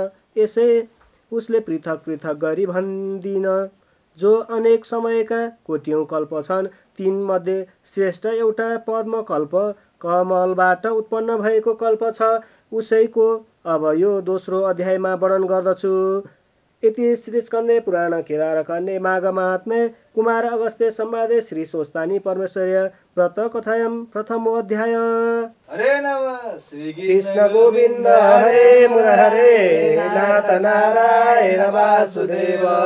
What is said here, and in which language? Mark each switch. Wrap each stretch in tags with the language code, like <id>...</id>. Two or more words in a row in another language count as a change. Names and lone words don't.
<ne>यसै उसले पृथक पृथक गरी भन्दिन। जो अनेक समयका कोटियौँ कल्प छन् तीमध्ये श्रेष्ठ एउटा पद्मकल्प कमलबाट उत्पन्न भएको कल्प छ। उसैको अब यो दोस्रो अध्यायमा वर्णन गर्दछु।</ne> <sa>इति श्री स्कन्दे पुराण केदारखण्डे माघ महात्म्ये कुमार अगस्त्य संवादे श्री स्वस्तानी परमेश्वर्य व्रत कथायां प्रथमो अध्याय। हरे नमः श्री कृष्ण गोविंद हरे मुरारे नाथ नारायण वासुदेव।</sa>